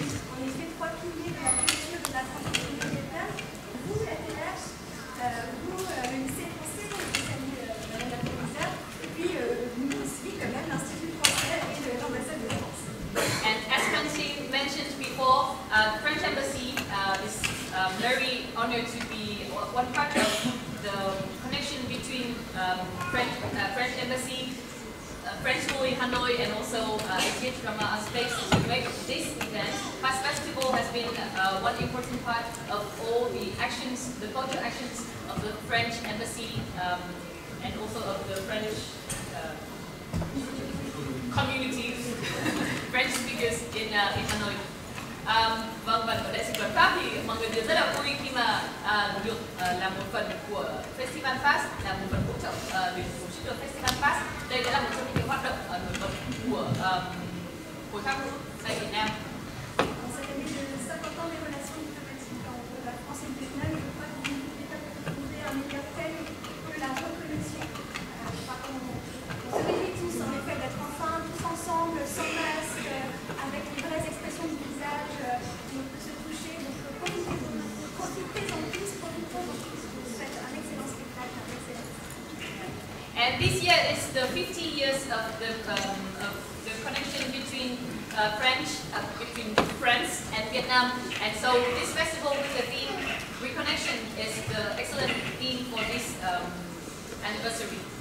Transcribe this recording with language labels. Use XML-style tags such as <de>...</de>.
<fr>On est fait trois piliers de la culture de la francophonie du Vietnam. Vous, la TH, vous, le lycée français, vous saluez Madame la Proviseure, et puis nous aussi, quand même, l'Institut français et l'ambassade de France.</fr> <en>And as Francine mentioned before, the French Embassy is very honored to be one part of the connection between French Embassy, French School in Hanoi, and also HH Drama Space to make this event. Pass Festival has been one important part of all the actions, the cultural actions of the French Embassy and also of the French communities, French speakers in Hanoi.</en> <vi>Vâng, và ở Đại sứ quán Pháp thì mọi người đều rất là vui khi mà được làm một phần của Festival Pass, là một phần hỗ trợ để tổ chức được Festival Pass. Đây đã là một trong những cái hoạt động nổi bật của Hội Pháp ngữ tại Việt Nam.</vi> <fr>Cette année de 50 ans des relations diplomatiques entre la France et le Vietnam, je crois que vous ne pouvez pas trouver un meilleur thème que la reconnexion. Je crois qu'on se réjouit tous en effet d'être enfin tous ensemble, sans masque, avec les vraies expressions du visage, on peut se toucher, donc profitez-en tous, profitons en tous. Je vous souhaite un excellent spectacle, un excellent</fr> <en>And this year is the 50 years of the connection between between France and Vietnam, and so this festival with the theme reconnection is the excellent theme for this anniversary.</en>